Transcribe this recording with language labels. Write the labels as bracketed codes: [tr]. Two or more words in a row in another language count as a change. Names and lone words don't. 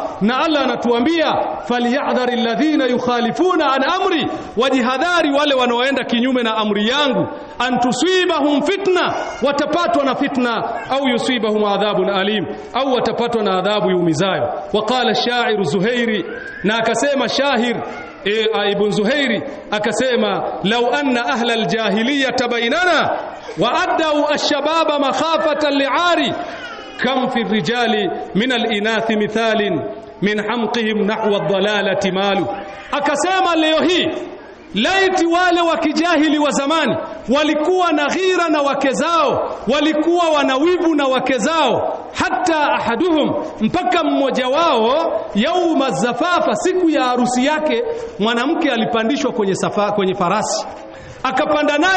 [sw] Na Allah anatuambia, [ar] فليحذر الذين يخالفون عن أمري, [sw] wajihadhari wale wanaoenda kinyume na amri yangu, [ar] أن تصيبهم فتنة, [sw] watapatwa na fitna, [ar] أو يصيبهم عذاب أليم, [sw] au watapatwa na adhabu yumizayo. [ar] وقال الشاعر زهيري, [sw] na akasema shahir Ibn Zuhairi akasema, [ar] لو أن أهل الجاهلية بيننا وعدوا الشباب مخافة للعار، كم في الرجال من الإناث مثال من حمقهم نحو الضلالة مالوا. [sw] Akasema leo hii laiti wale wa kijahili wa zamani walikuwa na ghira na wake zao, walikuwa wanawivu na wake zao, [ar] حتى أحدهم, [sw] mpaka mmoja wao, [ar] يوم زفافا, [sw] siku ya harusi yake, mwanamke alipandishwa kwenye farasi, akapanda naye.